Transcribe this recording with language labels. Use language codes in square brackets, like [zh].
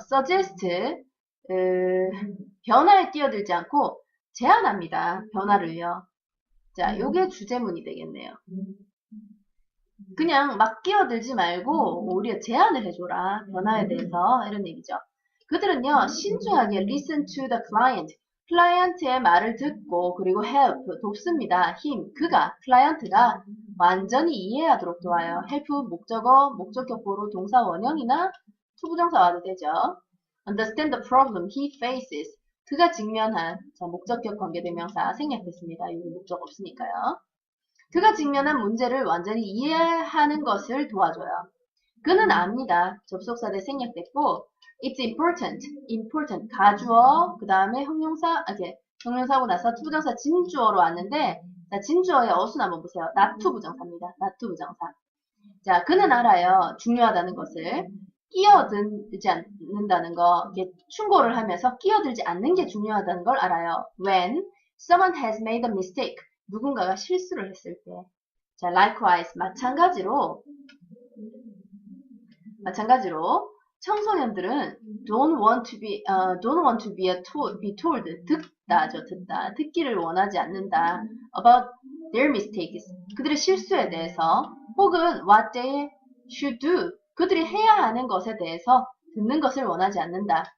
[ko] suggest, 변화에 뛰어들지 않고 제안합니다. 변화를요. 자, 요게 주제문이 되겠네요. 그냥 막 끼어들지 말고 오히려 제안을 해줘라. 변화에 대해서 이런 얘기죠. [en] 그들은요, 신중하게 listen to the client. [ko] 클라이언트의 말을 듣고 그리고 help, 돕습니다. 클라이언트가 완전히 이해하도록 도와요. help 목적어, 목적격보로 동사 원형이나 투부정사 와도 되죠. [en] understand the problem he faces. [ko] 그가 직면한, 자, 목적격 관계대명사 생략됐습니다. 여기 목적 없으니까요. 그가 직면한 문제를 완전히 이해하는 것을 도와줘요. 그는 압니다. 접속사대 생략됐고, it's important, 가주어, 그 다음에 형용사고 나서 투부정사 진주어로 왔는데, 자, 진주어의 어순 한번 보세요. not 투부정사입니다. not 투부정사. 자, 그는 알아요. 중요하다는 것을. 끼어들지 않는다는 거, 이게 충고를 하면서 끼어들지 않는 게 중요하다는 걸 알아요. [en] When someone has made a mistake, 누군가가 실수를 했을 때. [ko] 자, likewise, 마찬가지로 청소년들은 don't want to be told, 듣다, 듣기를 원하지 않는다. about their mistakes, 그들의 실수에 대해서, 혹은 what they should do, 그들이 해야 하는 것에 대해서 듣는 것을 원하지 않는다.